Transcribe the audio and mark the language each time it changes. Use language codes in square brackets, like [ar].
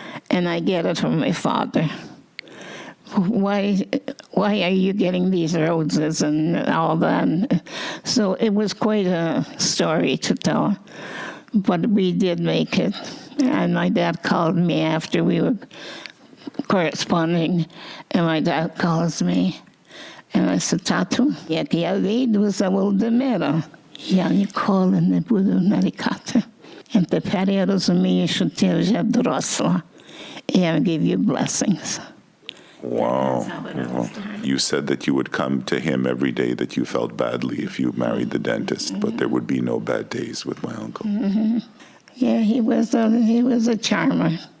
[en] And I get it from my father. Why are you getting these roses and all that? So it was quite a story to tell. But we did make it. And my dad called me after we were corresponding. And my dad calls me. And I said, [uk] Tatu, як я вийду за Володимира, я ніколи не буду нарікати. [en] And [uk] тепер я розумію, що ти вже доросла. [en] And I'll give you blessings. Wow. You said that you would come to him every day that you felt badly if you married the dentist, but there would be no bad days with my uncle. Mm-hmm. Yeah, he was a charmer.